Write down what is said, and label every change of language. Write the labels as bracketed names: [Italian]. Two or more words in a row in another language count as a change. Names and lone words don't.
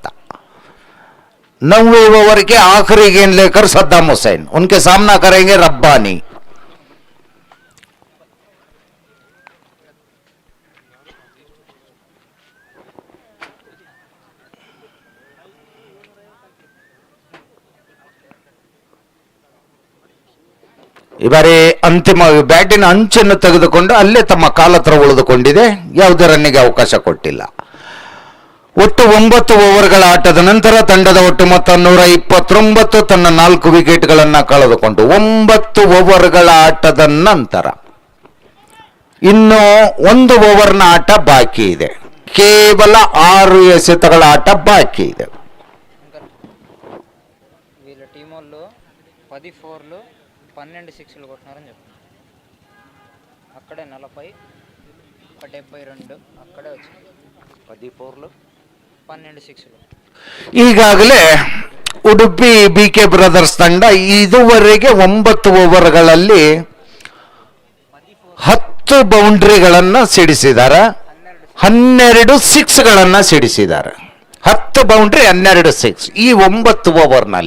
[Hindi] 9वें ओवर के आखिरी गेंद लेकर सद्दाम हुसैन, उनके सामना करेंगे रब्बानी. [Kannada] ಈ ಬಾರಿ ಅಂತಿಮ ಬ್ಯಾಟಿನ ಅಂಚನ್ನು ತೆಗೆದುಕೊಂಡು ಅಲ್ಲೇ ತಮ್ಮ ಕಾಲತ್ರ ಉಳಿದುಕೊಂಡಿದೆ. ಯಾವುದೇ ರನ್ನಿಗೆ ಅವಕಾಶ ಕೊಟ್ಟಿಲ್ಲ. ಒಟ್ಟು 9 ಓವರ್ಗಳ ಆಟದ ನಂತರ ತಂಡದ ಒಟ್ಟು ಮೊತ್ತ 129, ತನ್ನ 4 ವಿಕೆಟ್ಗಳನ್ನು ಕಳೆದುಕೊಂಡು 9 ಓವರ್ಗಳ ಆಟದ ನಂತರ ಇನ್ನು 1 ಓವರ್ನ ಆಟ ಬಾಕಿ ಇದೆ. ಕೇವಲ 6 ಎಸೆತಗಳ ಆಟ ಬಾಕಿ ಇದೆ. [Telugu] వీళ్ళ టీం వాళ్ళు 10 4లు 12 6లు కొట్టినారని చెప్పారు. అక్కడే 40 72 అక్కడే వచ్చింది. 10 4లు 12 6లు. [Kannada] ಈಗಾಗಲೇ ಉಡುಪಿ ಬಿಕೆ ಬ್ರದರ್ಸ್ ತಂಡ ಇದುವರೆಗೆ 9 ಓವರ್ಗಳಲ್ಲಿ 10 ಬೌಂಡ್ರಿಗಳನ್ನು ಸಿಡಿಸಿದ್ದಾರೆ, 12 ಸಿಕ್ಸ್ಗಳನ್ನು ಸಿಡಿಸಿದ್ದಾರೆ. 10 ಬೌಂಡ್ರಿ 12 ಸಿಕ್ಸ್ ಈ 9 ಓವರ್ನಲ್ಲಿ.